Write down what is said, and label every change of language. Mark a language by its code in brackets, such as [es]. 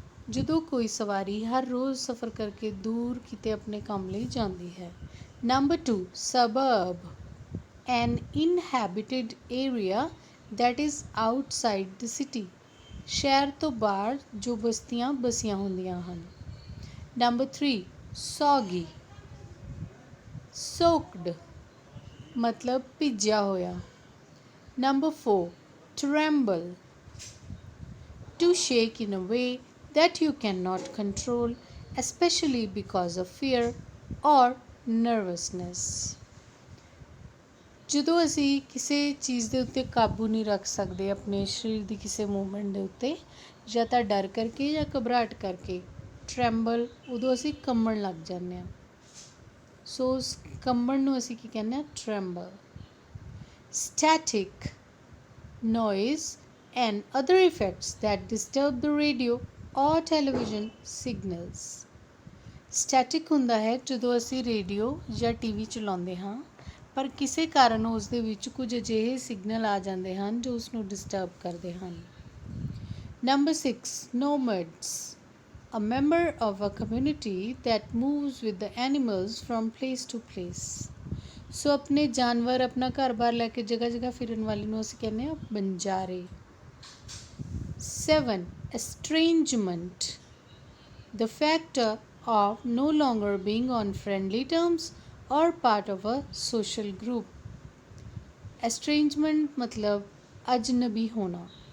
[pa] ਜਦੋਂ ਕੋਈ ਸਵਾਰੀ ਹਰ ਰੋਜ਼ ਸਫ਼ਰ ਕਰਕੇ ਦੂਰ ਕਿਤੇ ਆਪਣੇ ਕੰਮ ਲਈ ਜਾਂਦੀ ਹੈ। [en] Number 2, suburb, an inhabited area that is outside the city. [pa] ਸ਼ਹਿਰ ਤੋਂ ਬਾਹਰ ਜੋ ਬਸਤੀਆਂ ਬਸੀਆਂ ਹੁੰਦੀਆਂ ਹਨ। [en] Number 3, soggy, soaked [pa] ਮਤਲਬ ਭਿੱਜਿਆ ਹੋਇਆ। [en] Number 4, tremble, to shake in a way that you cannot control, especially because of fear or nervousness. [pa] ਜਦੋਂ ਅਸੀਂ ਕਿਸੇ ਚੀਜ਼ ਦੇ ਉੱਤੇ ਕਾਬੂ ਨਹੀਂ ਰੱਖ ਸਕਦੇ ਆਪਣੇ ਸਰੀਰ ਦੀ ਕਿਸੇ ਮੂਵਮੈਂਟ ਦੇ ਉੱਤੇ ਜਾਂ ਤਾਂ ਡਰ ਕਰਕੇ ਜਾਂ ਘਬਰਾਹਟ ਕਰਕੇ ਟਰੈਂਬਲ ਉਦੋਂ ਅਸੀਂ ਕੰਬਣ ਲੱਗ ਜਾਂਦੇ ਹਾਂ। ਸੋ ਉਸ ਕੰਬਣ ਨੂੰ ਅਸੀਂ ਕੀ ਕਹਿੰਦੇ ਹਾਂ? ਟਰੈਂਬਲ। [en] Static, noise and other effects that disturb the radio or television signals. [pa] Static ਹੁੰਦਾ ਹੈ ਜਦੋਂ ਅਸੀਂ ਰੇਡੀਓ ਜਾਂ ਟੀਵੀ ਚਲਾਉਂਦੇ ਹਾਂ ਪਰ ਕਿਸੇ ਕਾਰਨ ਉਸ ਦੇ ਵਿੱਚ ਕੁਝ ਅਜਿਹੇ ਸਿਗਨਲ ਆ ਜਾਂਦੇ ਹਨ ਜੋ ਉਸ ਨੂੰ ਡਿਸਟਰਬ ਕਰਦੇ ਹਨ। [en] Number 6, nomads, a member of a community that moves with the animals from place to place. [pa] ਸੋ ਆਪਣੇ ਜਾਨਵਰ ਆਪਣਾ ਘਰ-ਬਾਰ ਲੈ ਕੇ ਜਗ੍ਹਾ ਜਗ੍ਹਾ ਫਿਰਨ ਵਾਲੇ ਨੂੰ ਅਸੀਂ ਕਹਿੰਦੇ ਹਾਂ ਬੰਜਾਰੇ। [en] 7, estrangement, the factor of no longer being on friendly terms or part of a social group. [hi] estrangement मतलब अजनबी होना।